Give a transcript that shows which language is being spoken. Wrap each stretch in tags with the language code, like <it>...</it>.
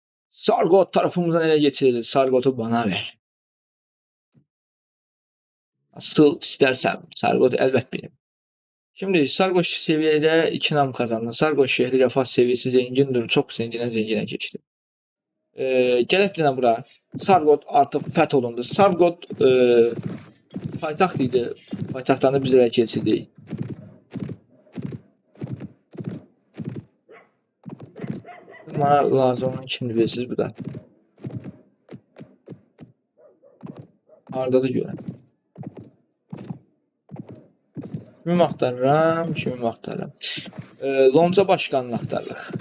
<tr>Sargot tarafımızdan ele geçirilir. Sargot'u bana ver. Nasıl istersem. Sargot elbet benim. Şimdi Sargoş seviyede 2 nam kazandı. Sargoş şehri refah seviyesi zengindir. Çok zengine geçti.</tr> <az>Gəlib bura. Sargot artıq fəth olundu. Sargot paytaxt idi. Paytaxtdan da biz ələ keçirdik. Bana lazım olan kimdir bilirsiniz bu da. Hardadır görən. Kimi axtarıram. Lonca başkanını axtarırıq.</az>